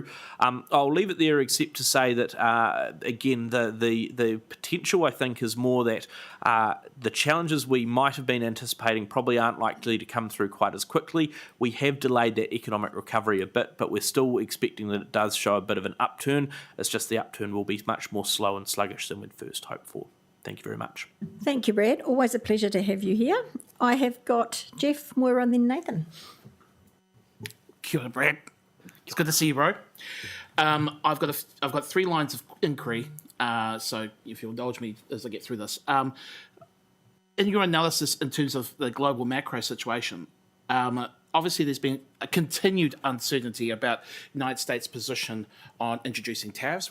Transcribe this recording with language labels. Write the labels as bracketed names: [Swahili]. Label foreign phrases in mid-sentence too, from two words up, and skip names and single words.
[English] I'll leave it there except to say that, again, the potential I think is more that the challenges we might have been anticipating probably aren't likely to come through quite as quickly. We have delayed that economic recovery a bit, but we're still expecting that it does show a bit of an upturn. It's just the upturn will be much more slow and sluggish than we'd first hoped for. Thank you very much. Thank you, Brad. Always a pleasure to have you here. I have got Jeff, Moira and then Nathan. [Māori] Kia ora, [English] Brad. It's good to see you, bro. I've got 3 lines of inquiry, so if you'll indulge me as I get through this. In your analysis in terms of the global macro situation, obviously there's been a continued uncertainty about the United States' position on introducing tariffs.